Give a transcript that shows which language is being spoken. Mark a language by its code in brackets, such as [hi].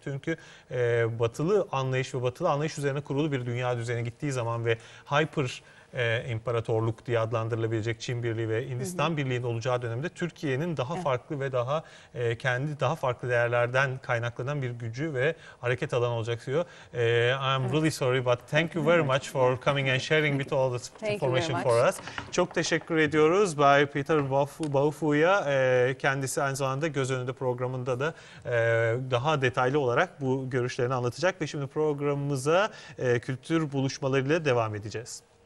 [tr] Çünkü batılı anlayış ve batılı anlayış üzerine kurulu bir dünya düzeni gittiği zaman ve hyper imparatorluk diye adlandırılabilecek Çin Birliği ve Hindistan Birliği'nin olacağı dönemde Türkiye'nin daha farklı ve daha kendi daha farklı değerlerden kaynaklanan bir gücü ve hareket alanı olacak diyor. [en] I'm really sorry but thank you very much for coming and sharing with all this information for us. [tr] Çok teşekkür ediyoruz Bay Peter Baofu'ya. Kendisi aynı zamanda Göz Önünde programında da daha detaylı olarak bu görüşlerini anlatacak ve şimdi programımıza kültür buluşmalarıyla devam edeceğiz.